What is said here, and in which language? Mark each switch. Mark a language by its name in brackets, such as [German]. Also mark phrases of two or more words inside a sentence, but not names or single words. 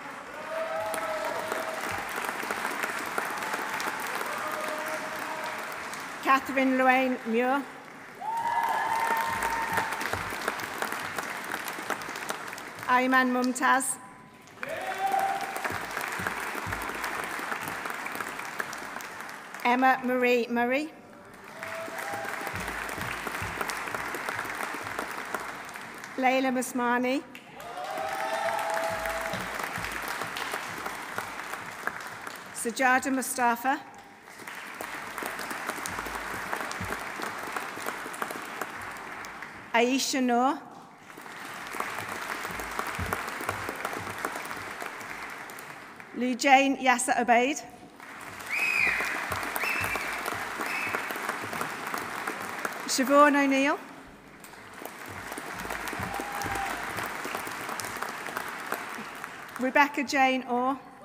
[English] Catherine Luane Muir. Ayman Mumtaz. Emma Marie Murray. Layla Musmani. Sajada Mustafa. Aisha Noor. Lujane Yasser Obaid. Siobhan O'Neill. Rebecca Jane Orr.